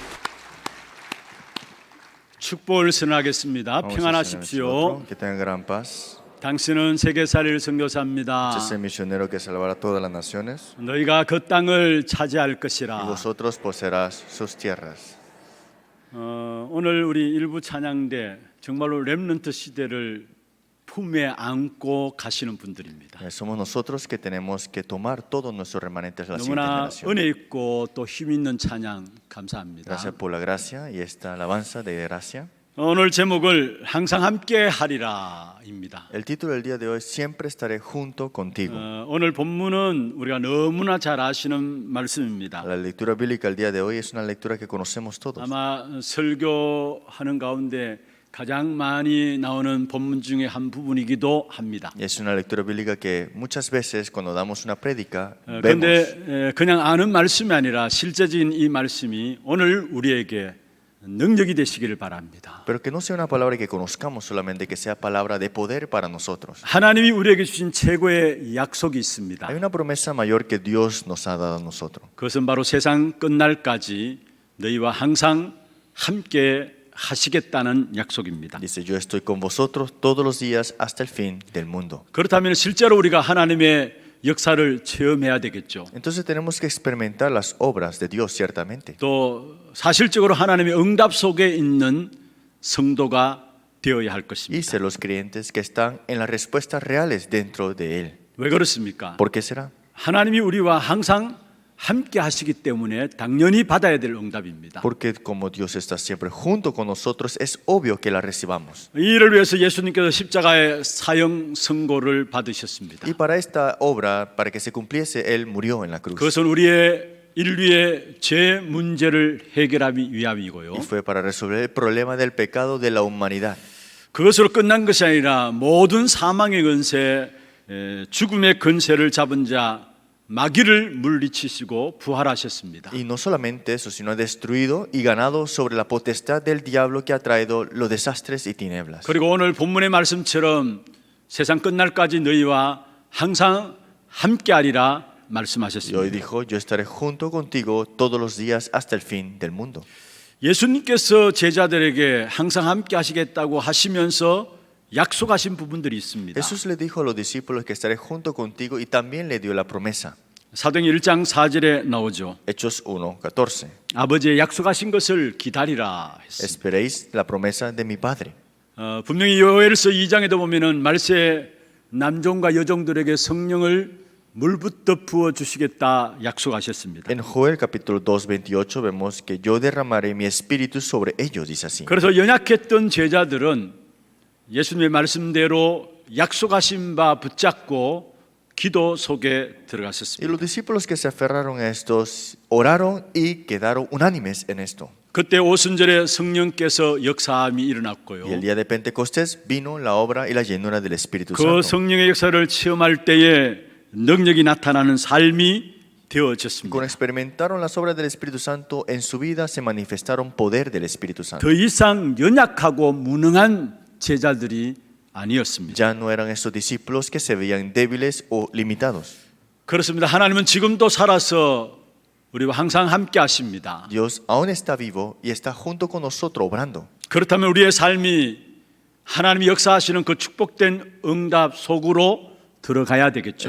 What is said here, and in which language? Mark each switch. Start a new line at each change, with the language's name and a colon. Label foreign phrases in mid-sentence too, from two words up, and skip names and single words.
Korean: 축복을 선하겠습니다. 평안하십시오.
Spanish: Que tengan gran paz.
Korean: 당신은 세계 살릴 선교사입니다.
Spanish: Este es el misionero que salvará todas las naciones.
Korean: 너희가 그 땅을 차지할
Spanish: Y
Korean: 것이라.
Spanish: vosotros poseerás sus tierras.
Korean: 오늘 우리 일부 찬양대 정말로 렘넌트 시대를 품에 안고 가시는 분들입니다.
Spanish: Somos nosotros que tenemos que tomar todos nuestros remanentes de la siguiente
Korean: 너무나
Spanish: generación.
Korean: 은혜 있고 또 힘 있는 찬양 감사합니다.
Spanish: Gracias por la gracia y esta alabanza de gracia.
Korean: 오늘 제목을 항상 함께 하리라입니다.
Spanish: El título del día de hoy, Siempre estaré junto contigo.
Korean: 오늘 본문은 우리가 너무나 잘 아시는 말씀입니다.
Spanish: La lectura bíblica del día de hoy es una lectura que conocemos todos.
Korean: 아마 설교하는 가운데 가장 많이 나오는 본문 중에 한 부분이기도 합니다.
Spanish: Y es una lectura bíblica que muchas veces cuando damos una prédica vemos.
Korean: 그런데 그냥 아는 말씀이 아니라 실제적인 이 말씀이 오늘 우리에게 능력이 되시기를 바랍니다.
Spanish: Pero que no sea una palabra que conozcamos solamente, que sea palabra de poder para nosotros.
Korean: 하나님이 우리에게 주신 최고의 약속이 있습니다.
Spanish: Hay una promesa mayor que Dios nos ha dado a nosotros.
Korean: 그것은 바로 세상 끝날까지 너희와 항상 함께 하시겠다는 약속입니다.
Spanish: Dice, yo estoy con vosotros todos los días hasta el fin del mundo.
Korean: 그렇다면 실제로 우리가 하나님의 역사를 체험해야 되겠죠.
Spanish: Entonces tenemos que experimentar las obras de Dios ciertamente.
Korean: 또 사실적으로 하나님의 응답 속에 있는 성도가 되어야 할
Spanish: Y
Korean: 것입니다.
Spanish: ser los creyentes que están en las respuestas reales dentro de Él.
Korean: 왜 그렇습니까?
Spanish: ¿Por qué será?
Korean: 하나님이 우리와 항상 함께 하시기 때문에 당연히 받아야 될 응답입니다.
Spanish: Porque como Dios está siempre junto con nosotros, es obvio que la recibamos.
Korean: 이 일을 위해서 예수님께서 십자가의 사형 선고를 받으셨습니다.
Spanish: Y para esta obra, para que se cumpliese, Él murió en la cruz.
Korean: 그것은 우리의 인류의 죄 문제를 해결하기 위함이고요.
Spanish: Y fue para resolver el problema del pecado de la humanidad.
Korean: 그것으로 끝난 것이 아니라 모든 사망의 권세, 죽음의 권세를 잡은 자 마귀를 물리치시고 부활하셨습니다.
Spanish: Y no solamente eso, sino ha destruido y ganado sobre la potestad del diablo que ha traído los desastres y tinieblas.
Korean: 그리고 오늘 본문의 말씀처럼 세상 끝날까지 너희와 항상 함께하리라
Spanish: Y hoy
Korean: 말씀하셨습니다.
Spanish: dijo, yo estaré junto contigo todos los días hasta el fin del mundo.
Korean: 예수님께서 제자들에게 항상 함께하시겠다고 하시면서 약속하신 부분들이 있습니다.
Spanish: Jesús le dijo a los discípulos que estaré junto contigo y también le dio la promesa.
Korean: 사도행 1장 4절에 나오죠.
Spanish: Hechos 1:14.
Korean: 아버지의 약속하신 것을 기다리라 했습니다.
Spanish: Esperéis la promesa de mi Padre.
Korean: 분명히 요엘서 2장에도 보면은 말세 남종과 여종들에게 성령을 물붓듯 부어 주시겠다 약속하셨습니다.
Spanish: En Joel capítulo 2:28 vemos que yo derramaré mi espíritu sobre ellos, dice así.
Korean: 그래서 연약했던 제자들은 예수님의 말씀대로 약속하신 바 붙잡고 기도 속에
Spanish: Y
Korean: 들어갔었습니다.
Spanish: los discípulos que se aferraron a estos oraron y quedaron unánimes en esto.
Korean: 그때 오순절에 성령께서 역사함이 일어났고요.
Spanish: Y el día de Pentecostés vino la obra y la llenura del Espíritu
Korean: 그
Spanish: Santo.
Korean: 성령의 역사를 체험할 때에 능력이 나타나는 삶이 되어졌습니다.
Spanish: Cuando experimentaron las obras del Espíritu Santo en su vida, se manifestaron poder del Espíritu Santo.
Korean: 더 이상 연약하고 무능한 제자들이 아니었습니다.
Spanish: Ya no eran esos discípulos que se veían débiles o limitados.
Korean: 그렇습니다. 하나님은 지금도 살아서 우리와 항상 함께 하십니다.
Spanish: Dios aún está vivo y está junto con nosotros obrando.
Korean: 그렇다면 우리의 삶이 하나님이 역사하시는 그 축복된 응답 속으로 들어가야 되겠죠.